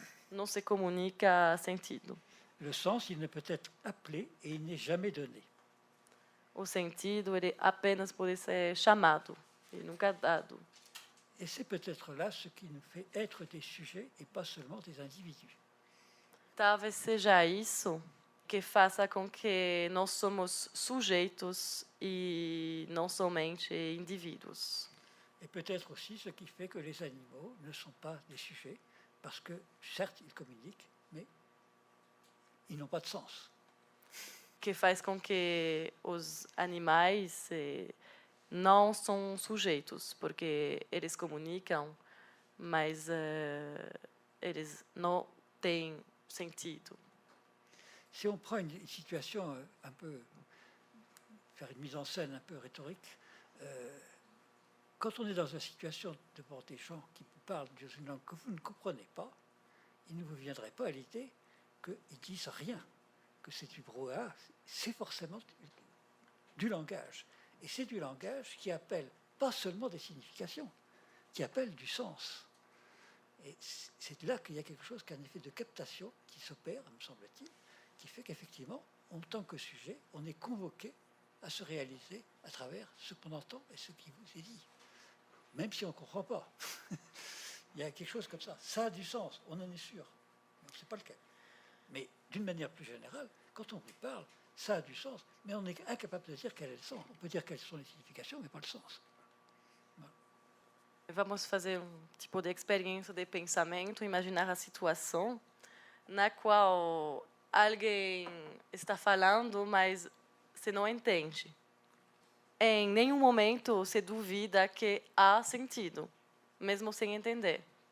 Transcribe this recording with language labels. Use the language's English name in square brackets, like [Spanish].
[Portuguese] Não se comunica sentido. [French] Le sens, il ne peut être appelé et il n'est jamais donné. [Portuguese] O sentido, ele apenas pode ser chamado, ele nunca é dado. [French] Et c'est peut-être là ce qui nous fait être des sujets et pas seulement des individus. [Portuguese] Talvez seja isso que faça com que nós somos sujeitos e não somente indivíduos. [French] Et peut-être aussi ce qui fait que les animaux ne sont pas des sujets, parce que certes ils communiquent, mais ils n'ont pas de sens. [Portuguese] Que faz com que os animais não são sujeitos, porque eles comunicam, mas eles não têm sentido. [French] Si on prend une situation un peu, faire une mise en scène un peu rhétorique, quand on est dans une situation devant des gens qui vous parlent dans une langue que vous ne comprenez pas, il ne vous viendrait pas à l'idée qu'ils disent rien, que c'est du brouhaha, c'est forcément du langage. Et c'est du langage qui appelle pas seulement des significations, qui appelle du sens. Et c'est là qu'il y a quelque chose qui a un effet de captation qui s'opère, me semble-t-il, qui fait qu'effectivement, en tant que sujet, on est convoqué à se réaliser à travers ce qu'on entend et ce qui vous est dit. Même si on ne comprend pas. Il y a quelque chose comme ça. Ça a du sens, on en est sûr. On ne sait pas lequel. Mais d'une manière plus générale, quand on vous parle, ça a du sens, mais on est incapable de dire quel est le sens. On peut dire quelles sont les significations, mais pas le sens. [Portuguese] Vamos fazer tipo de experiência de pensamento, imaginar a situação na qual alguém está falando, mas você não entende. Em nenhum momento se duvida que há sentido, mesmo sem entender.